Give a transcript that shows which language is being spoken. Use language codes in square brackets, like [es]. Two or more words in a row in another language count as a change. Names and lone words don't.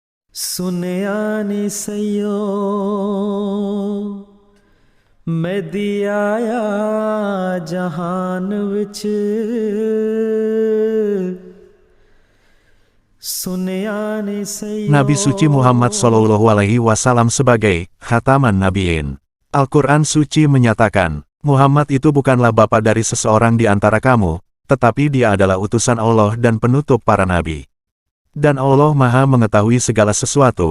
[pa] ਸੁਨਿਆ ਨੀ ਸਈਓ ਮੈਂ ਦਿਆਇਆ ਜਹਾਨ ਵਿੱਚ ਸੁਨਿਆ ਨੀ ਸਈਓ [id] Nabi suci Muhammad SAW sebagai [ar] خاتم النبيين. [id] Al-Quran suci menyatakan, Muhammad itu bukanlah bapa dari seseorang di antara kamu, tetapi dia adalah utusan Allah dan penutup para nabi. Dan Allah Maha mengetahui segala sesuatu.